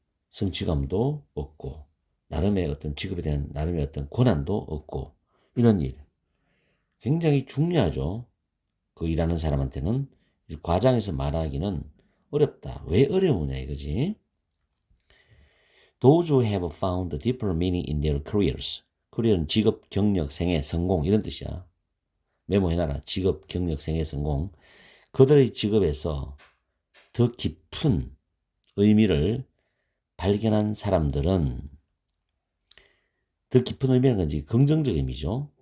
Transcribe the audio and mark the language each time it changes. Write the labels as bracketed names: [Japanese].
[Korean] 성취감도 얻고 나름의 어떤 직업에 대한 나름의 어떤 권한도 얻고 이런 일. 굉장히 중요하죠. 그 일하는 사람한테는 과장해서 말하기는 어렵다. 왜 어려우냐 이거지. [English] Those who have found a deeper meaning in their careers. [Korean] career는 직업, 경력, 생애, 성공 이런 뜻이야. 메모해놔라. 직업, 경력, 생애, 성공. 그들의 직업에서 더 깊은 의미를 발견한 사람들은 더 깊은 의미라는 건지 긍정적 의미죠.